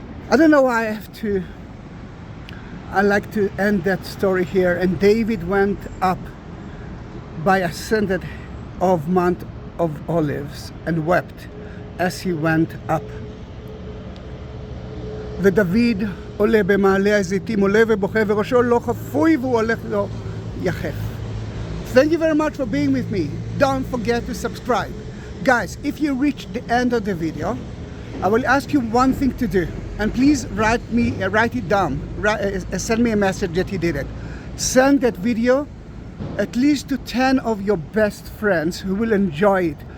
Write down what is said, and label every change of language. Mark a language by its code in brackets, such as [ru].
[en] I don't know why I like to end that story here. And David went up by ascended of Mount of Olives and wept as he went up. [he] ודוד עולה במעלה הזיתים, עולה ובוכה, וראשו לא חפוי והוא הולך לו יחף. [en] Thank you very much for being with me. Don't forget to subscribe. Guys, if you reach the end of the video, I will ask you one thing to do. And please write it down. Send me a message that you did it. Send that video at least to 10 of your best friends who will enjoy it.